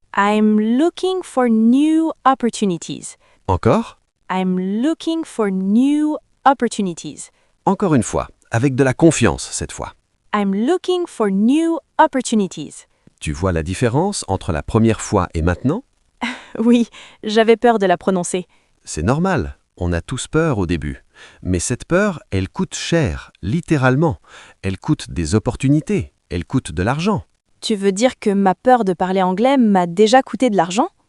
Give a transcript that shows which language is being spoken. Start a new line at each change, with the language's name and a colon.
English: I'm looking for new opportunities.
French: Encore?
English: I'm looking for new opportunities.
French: Encore une fois, avec de la confiance cette fois.
English: I'm looking for new opportunities.
French: Tu vois la différence entre la première fois et maintenant? Oui, j'avais peur de la prononcer. C'est normal, on a tous peur au début. Mais cette peur, elle coûte cher, littéralement. Elle coûte des opportunités, elle coûte de l'argent. Tu veux dire que ma peur de parler anglais m'a déjà coûté de l'argent?